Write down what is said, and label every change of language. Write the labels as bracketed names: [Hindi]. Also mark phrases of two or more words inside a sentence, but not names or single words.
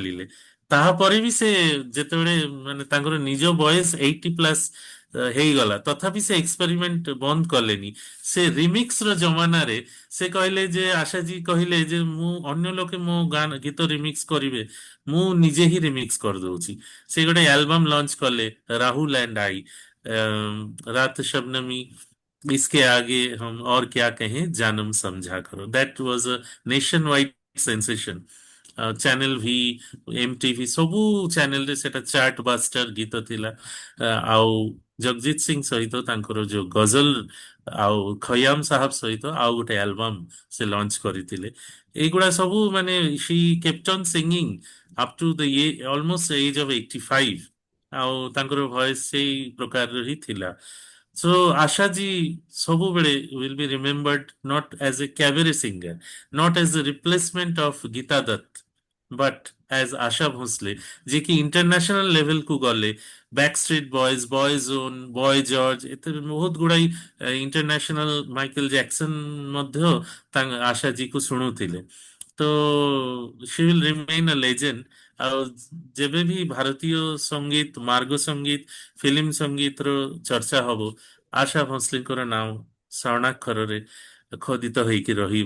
[Odia] ତାପରେ ବି ସେ ଯେତେବେଳେ ମାନେ ତାଙ୍କର ନିଜ ବୟସ 80 ପ୍ଲସ୍ ହେଇଗଲା, ତଥାପି ସେ ଏକ୍ସପେରିମେଣ୍ଟ ବନ୍ଦ କଲେନି। ସେ ରିମିକ୍ସ ର ଜମାନାରେ ସେ କହିଲେ ଯେ, ଆଶାଜୀ କହିଲେ ଯେ ମୁଁ ଅନ୍ୟ ଲୋକେ ମୋ ଗାନ ଗୀତ ରିମିକ୍ସ କରିବେ, ମୁଁ ନିଜେ ହିଁ ରିମିକ୍ସ କରିଦଉଛି। ସେ ଗୋଟେ ଆଲବମ ଲଞ୍ଚ କଲେ, ରାହୁଲ ଆଣ୍ଡ ଆଇ, ରାତ ଶବନମୀ, [Hindi] इसके आगे हम और क्या कहें जानम समझा करो। [English] That was a nation wide sensation. [Odia] ଚ୍ୟାନେଲ ଭି, ଏମଟିଭି ସବୁ ଚ୍ୟାନେଲରେ ସେଟା [English] chart buster [Odia] ଗୀତ ଥିଲା। ଆଉ ଜଗଜିତ ସିଂ ସହିତ ତାଙ୍କର ଯୋଉ ଗଜଲ, ଆଉ ଖୟାମ ସାହବ ସହିତ ଆଉ ଗୋଟେ ଆଲବମ ସେ ଲଞ୍ଚ କରିଥିଲେ। ଏଇଗୁଡା ସବୁ ମାନେ [English] she kept on singing up to the almost age of 85. [Odia] ଆଉ ତାଙ୍କର ଭଏସ ସେଇ ପ୍ରକାରର ହିଁ ଥିଲା। [English] ସୋ ଆଶାଜୀ ସବୁବେଳେ will be remembered not as a cabaret singer, not as a replacement of Geeta Dutt, but as Asha Bhosle, [Odia] ଯେ କି [English] international level [Odia] କୁ ଗଲେ। ବ୍ୟାକ୍ ଷ୍ଟ୍ରିଟ୍ ବଏଜ, ବୟ ଜୋନ୍, ବୟ ଜର୍ଜ, ଏତେ ବହୁତ ଗୁଡାଇ ଇଣ୍ଟରନ୍ୟାସନାଲ, ମାଇକେଲ ଜ୍ୟାକ୍ସନ ମଧ୍ୟ ତାଙ୍କ ଆଶାଜୀକୁ ଶୁଣୁଥିଲେ। [English] ତ she will remain a legend. [Odia] ଆଉ ଯେବେ ବି ଭାରତୀୟ ସଙ୍ଗୀତ, ମାର୍ଗ ସଙ୍ଗୀତ, ଫିଲ୍ମ ସଙ୍ଗୀତର ଚର୍ଚ୍ଚା ହବ, ଆଶା ଭୋସଲେଙ୍କର ନାମ ସ୍ୱର୍ଣ୍ଣାକ୍ଷରରେ ଖୋଦିତ ହେଇକି ରହିବ।